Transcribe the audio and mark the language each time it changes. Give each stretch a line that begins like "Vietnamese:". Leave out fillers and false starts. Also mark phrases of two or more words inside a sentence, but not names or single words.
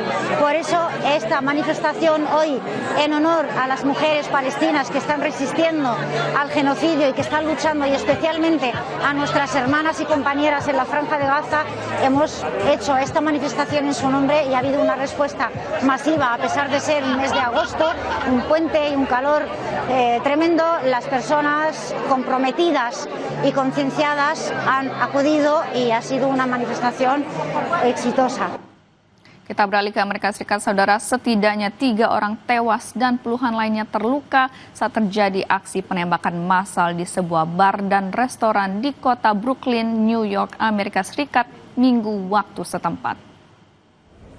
Spanish: Por eso esta manifestación hoy, en honor a las mujeres palestinas que están resistiendo al genocidio y que están luchando, y especialmente a nuestras hermanas y compañeras en la Franja de Gaza, hemos hecho esta manifestación en su nombre y ha habido una respuesta masiva, a pesar de ser un mes de agosto, un puente y un calor tremendo. Las personas comprometidas y concienciadas han acudido y ha sido una manifestación exitosa.
Indonesian: Kita beralih ke Amerika Serikat, saudara. Setidaknya 3 orang tewas dan puluhan lainnya terluka saat terjadi aksi penembakan massal di sebuah bar dan restoran di kota Brooklyn, New York, Amerika Serikat, Minggu waktu setempat.